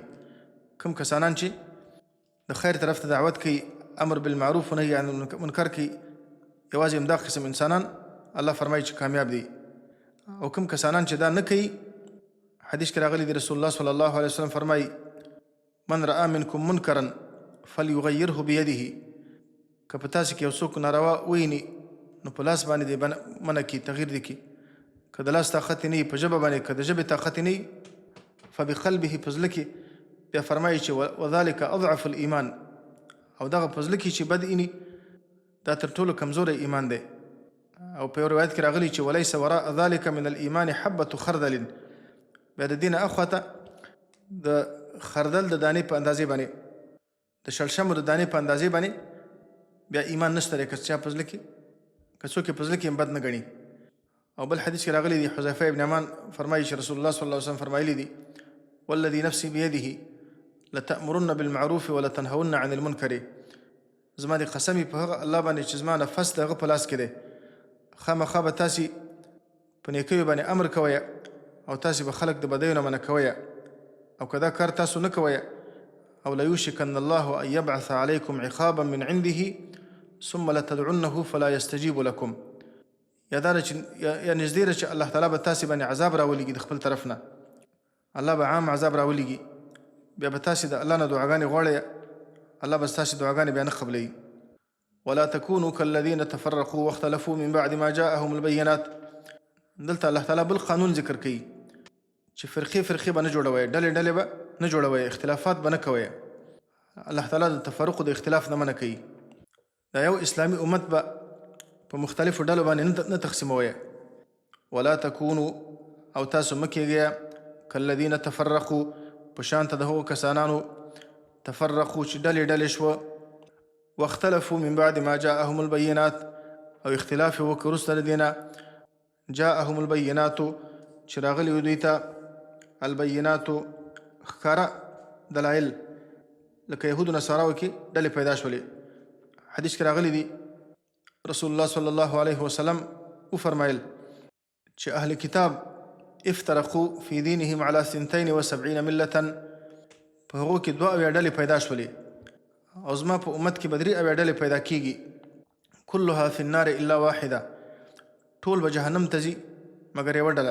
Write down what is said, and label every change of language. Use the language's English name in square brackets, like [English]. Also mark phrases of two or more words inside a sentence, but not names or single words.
[Pashto] کوم کسانان چې د خیر طرف ته دعوت کوي، [Arabic] امر بالمعروف و نهی عن المنکر [Pashto] کوي، یوازې همدا قسم انسانان الله فرمایي چې کامیاب دي. او کوم کسانان چې دا نه کوي، حدیث کې راغلی دی رسول الله [Arabic] صلی الله علیه وسلم [Pashto] فرمایي [Arabic] من رأى منکم منکرا فلیغیره بیده، [Pashto] که په تاسو کې یو څوک ناروا وویني نو په لاس باندې دې منع کړي، تغییر دې کړي. که د لاس طاقت نه وي په ژبه باندې، که د ژبې طاقت نه وي فبقلبه، په زړه کې. بیا فرمایي چې [Arabic] وذلک اضعف الایمان، [Pashto] او دغه په زړه کې چې بد اینی دا تر ټولو کمزوری ایمان دی. او په یو روایت کې راغلی چې [Arabic] ولیس وراء ذلک من الایمان حبة خردل، [Pashto] بیا د دې نه اخواته د خردل د دانې په اندازې باندې، د شړشمو د دانې په اندازې باندې بیا ایمان نشته دی، که چا په زړه کې، که څوک یې په زړه کې بد نه ګڼي. او بل حدیث کې راغلی دی، حذیفه ابن یمان فرمایي چې رسول الله [Arabic] صلی الله علیه وسلم [Pashto] فرمایلی دي [Arabic] والذي نفسي بيده لتأمرن بالمعروف ولتنهون عن المنکر، [Pashto] زما د قسمي په هغه الله باندې چې زما نفس د هغه په لاس کې دی، خامخا به تاسې په نیکیو باندې امر کوئ، او تاسې به خلک د بدیو نه منع کوئ، او که دا کار تاسو نه کوئ، او [Arabic] لیوشکن الله ان یبعث علیکم عقابا من عنده ثم لتدعنه فلا یستجیب لکم، [Pashto] یا دا چې یا نږدې ده چې الله تعالی به تاسې باندې عذاب راولېږي د خپل طرف نه، الله به عام عذاب راولېږي، بیا به تاسې د الله نه دعاګانې غواړئ، الله به ستاسې دعاګانې بیا نه قبلوي. [Arabic] ولا تكونوا كالذين تفرقوا واختلفوا من بعد ما جاءهم البينات، [Pashto] دلته الله تعالی بل قانون ذکر کوي چې فرقې فرقې به نه جوړوئ، ډلې ډلې به نه جوړوئ، اختلافات به نه کوئ. الله تعالی د تفرق د اختلاف نه منع کوي. دا یو اسلامي امت به په مختلفو ډلو باندې نه تقسیموئ. [Arabic] ولا تكونوا، [Pashto] او تاسو مه کېږئ [Arabic] كالذين تفرقوا، [Pashto] په شان ته د هغو کسانانو تفرقوا چې ډلې ډلې شوه، [Arabic] واختلفوا من بعد ما جاءهم البينات، [Pashto] او اختلاف یې وکړ وروسته د دې نه [Arabic] جاءهم البينات [Pashto] چې راغلي وو دوی ته البينات ښکاره دلایل، لکه یهودو نصاراو کې ډلې پیدا شولې. حدیث کې راغلی دی رسول الله [Arabic] صلی الله علیه وسلم [Pashto] وفرمایل چې [Arabic] اهل کتاب افترقوا فی دینهم علی 72 ملة، [Pashto] په هغو کې 2 ډلې پیدا شولې، او زما په امت کې به 3 ډلې پیدا کېږي، [Arabic] کلها فی النار الا واحده، [Pashto] ټول به جهنم ته ځي مګر یوه ډله.